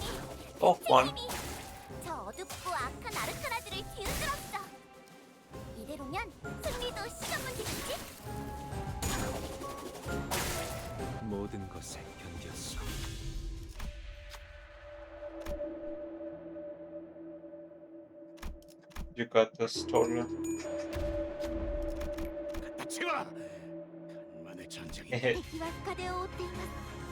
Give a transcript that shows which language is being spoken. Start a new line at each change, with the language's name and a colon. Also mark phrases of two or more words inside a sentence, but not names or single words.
English: Oh, one.
Korean: 저 어둡고 악한 아르카나들을 뒤흔들었어. 이대로면 승리도 시간 문제겠지? 모든 것에 견뎠어.
English: You got this, totally.
Korean: 갖다 치워. 간만의 전쟁이.
Japanese: 敵は深手を負っています。